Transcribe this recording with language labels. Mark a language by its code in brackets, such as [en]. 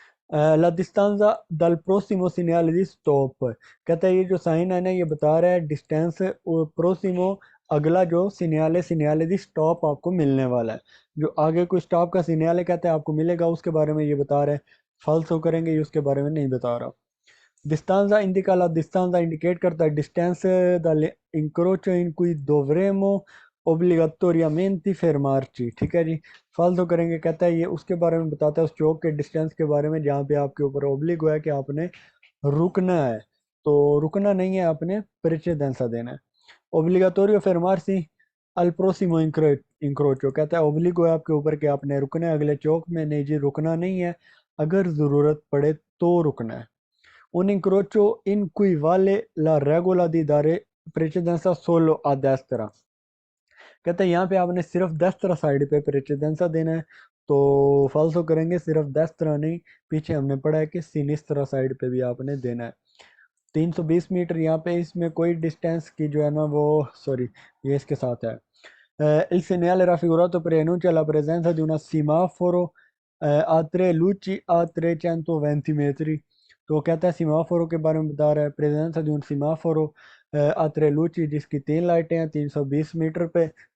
[it] La distanza dal prossimo segnale di stop, [hi] कहता है ये जो साइन है ना, ये बता रहा है डिस्टेंस प्रोसिमो, अगला जो सिग्नल दी स्टॉप आपको मिलने वाला है। जो आगे कोई स्टॉप का सिग्नल है, कहता है आपको मिलेगा, उसके बारे में ये बता रहा है। फालतू करेंगे, ये उसके बारे में नहीं बता रहा। [it] Distanza indica la distanza, [hi] indicate करता है distance [it] dall'incrocio in cui dovremo obbligatoriamente fermarci, [hi] ठीक है जी। फालतू करेंगे, कहता है ये उसके बारे में बताता है, उस चौक के डिस्टेंस के बारे में जहाँ पे आपके ऊपर ओब्लिग हुआ है कि आपने रुकना है। तो रुकना नहीं है, आपने precedenza देना है। [it] Obbligatorio fermarsi al prossimo incrocio, [hi] कहता है ओब्लिग हुआ है आपके ऊपर कि आपने रुकना है अगले चौक में। नहीं जी, रुकना नहीं है, अगर ज़रूरत पड़े तो रुकना है। [it] Un incrocio in cui vale la regola di dare precedenza solo a destra, [hi] कहते हैं यहाँ पे आपने सिर्फ 10 तरह साइड पे प्रेसिडेंसा देना है। तो फालतू करेंगे, सिर्फ 10 तरह नहीं, पीछे हमने पढ़ा है कि सिनिस्tra साइड पे भी आपने देना है। 320 मीटर यहाँ पे, इसमें कोई डिस्टेंस की जो है ना वो, सॉरी, ये इसके साथ है। [it] Il segnale raffigurato preannuncia la presenza di una semaforo a 3 luci a 320 metri, [hi] तो कहता है सीमाफोरो के बारे में बता रहा है, [it] प्रेजेंस दी उन सीमाफोरो आ 3 luci, [hi] जिसकी 3 लाइटें हैं 320 मीटर पे।